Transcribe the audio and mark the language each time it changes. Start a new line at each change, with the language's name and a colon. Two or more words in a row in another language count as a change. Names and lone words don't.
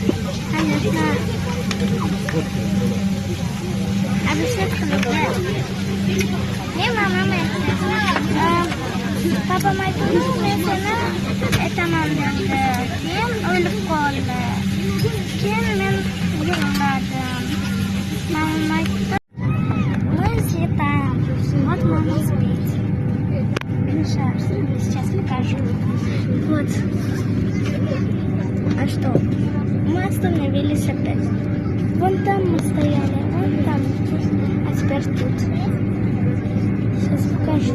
Uzbek: Papa aytdi, men seni aytaman dedi. Keyin o'lib qoldi. Keyin men yig'ladim. Mama aytdi,
Russian: мы летаем. Вот мама спит. Сейчас покажу. Вот. А что? Мы остановились опять. Вон там мы стояли, вон там. А теперь тут. Сейчас покажу.